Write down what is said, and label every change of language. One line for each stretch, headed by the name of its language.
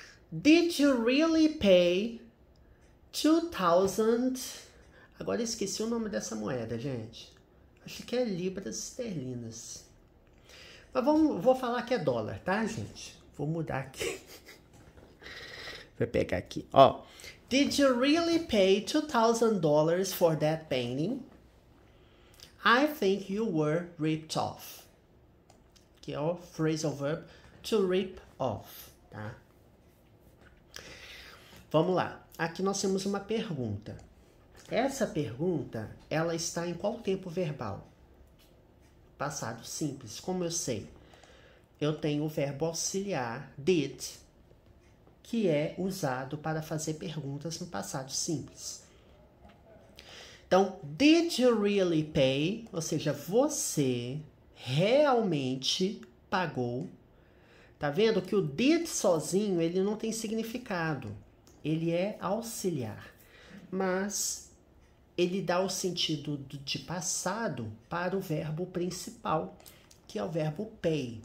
English: Did you really pay 2,000?
Portuguese: Agora eu esqueci o nome dessa moeda, gente. Acho que é libras esterlinas. Mas vou falar que é dólar, tá, gente? Vou mudar aqui. Vou pegar aqui, ó.
English: Did you really pay $2,000 for that painting? I think you were ripped off.
Portuguese: Que é o phrasal verb to rip off, tá? Vamos lá. Aqui nós temos uma pergunta. Essa pergunta, ela está em qual tempo verbal? Passado simples. Como eu sei? Eu tenho o verbo auxiliar did, que é usado para fazer perguntas no passado simples.
English: Então, did you really pay?
Portuguese: Ou seja, você realmente pagou. Tá vendo que o did sozinho, ele não tem significado. Ele é auxiliar. Mas ele dá o sentido de passado para o verbo principal, que é o verbo pay.